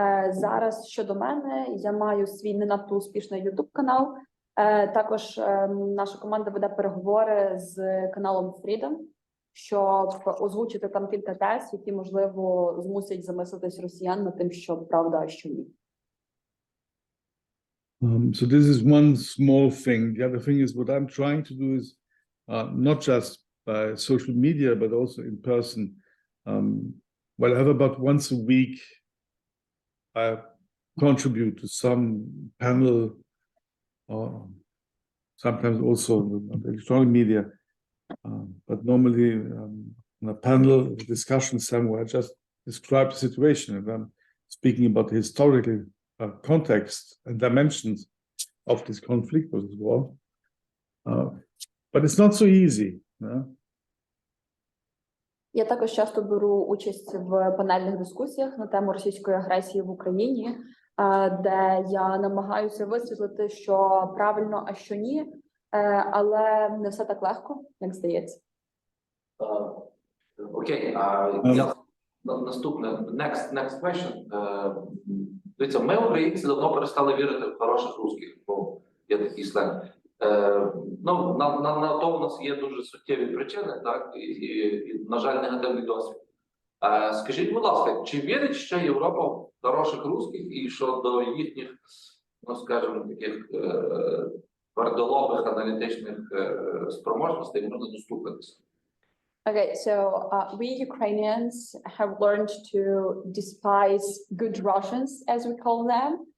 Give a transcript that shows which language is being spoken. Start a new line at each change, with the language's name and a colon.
Ukrainian: Зараз щодо мене, я маю свій не надто успішний YouTube-канал. Також наша команда веде переговори з каналом Freedom, щоб озвучити там кілька тез, які, можливо, змусять замислитись росіян над тим, що правда, а що ні.
English: So this is one small thing. The other thing is what I'm trying to do is not just by social media, but also in person. Well, I have about once a week, I contribute to some panel, or sometimes also on the electronic media, but normally in a panel discussion somewhere, I just describe the situation, and I'm speaking about the historical context and dimensions of this conflict or this war. But it's not so easy.
Ukrainian: Я також часто беру участь в панельних дискусіях на тему російської агресії в Україні, де я намагаюся висвітлити, що правильно, а що ні, але не все так легко, як здається. Окей, наступне,
English: next question.
Ukrainian: Дивіться, ми, українці, давно перестали вірити в хороших русських, бо є такий сленг. На то у нас є дуже суттєві причини, так, і, на жаль, негативний досвід. Скажіть, будь ласка, чи вірить ще Європа в хороших русських і що до їхніх, ну, скажімо, таких твердолобих аналітичних спроможностей можна достукатися?
English: Okay, so we Ukrainians have learned to despise good Russians, as we call them.